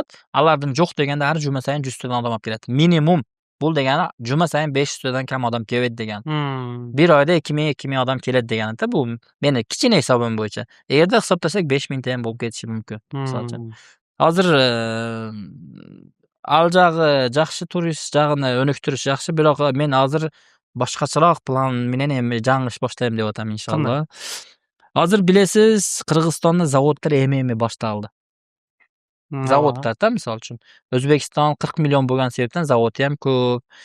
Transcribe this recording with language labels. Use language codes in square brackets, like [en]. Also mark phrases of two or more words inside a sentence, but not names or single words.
[uz] Alardan yo'q deganda har juma sayin 100 tadan odam olib keladi. Minimum. Bu degani juma sayin 500 tadan kam odam keladi degani. Bir oyda 2000 odam keladi degani-da. Bu meni kichkina hisobim bo'yicha. Agarda hisoblasak 5000 ta ham bo'lib ketishi mumkin. Misol uchun. [ky] Hozir ал жагы жакшы, турист жагына өнүктүрүш жакшы, бирок мен азыр башкачараак план менен эми жаңы иш баштайм деп атам иншалла. Азыр билесиз, Кыргызстанда заводдор эми башталды. Заводдор да мисалы үчүн. Өзбекстан 40 миллион болгон себептен заводы ham көп.